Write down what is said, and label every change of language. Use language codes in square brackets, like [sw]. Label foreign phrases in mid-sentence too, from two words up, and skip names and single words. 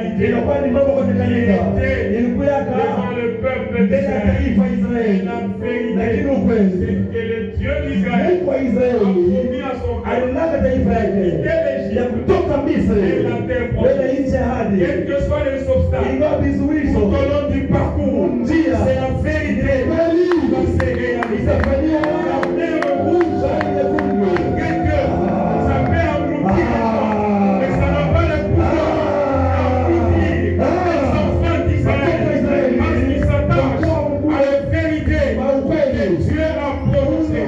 [sw] Ilikuwa ni mambo kufanyika. Ilikuwa [fr] devant le peuple [sw] mbele ya taifa Israeli. [fr] La vérité, [sw] Lakini ukweli [fr] c'est que le Dieu d'Israël [sw] Mungu wa [fr] a [sw] Israeli [fr] promis à son peuple [sw] alilaga taifa yake ya kutoka Misri kwenda nchi ya ahadi. [fr] quels que soient les obstacles [sw] Ingawa vizuizo [fr] tout au long du parcours, [sw] njia [fr] c'est la vérité [sw] kweli [fr] qui va se réaliser. [sw] itafanyika. [fr] La mer rouge, malgré que ça peut engloutir, mais ça n'a pas le pouvoir d'engloutir les enfants d'Israël parce qu'ils s'attachent à la vérité que Dieu a prononcée.